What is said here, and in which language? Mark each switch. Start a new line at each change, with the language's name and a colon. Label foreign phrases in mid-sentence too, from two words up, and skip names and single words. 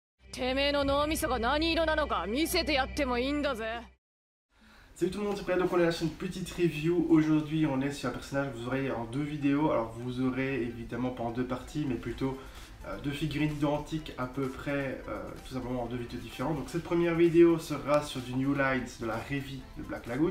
Japanese: てめえの脳みそが何色なのか見せてやってもいいんだぜ。
French: Salut tout le monde, c'est Prêt, donc on est lâché une petite review. Aujourd'hui on est sur un personnage que vous aurez en deux vidéos. Alors vous aurez évidemment pas en deux parties, mais plutôt deux figurines identiques à peu près, tout simplement en deux vidéos différentes. Donc cette première vidéo sera sur du New Lines de la Revie de Black Lagoon.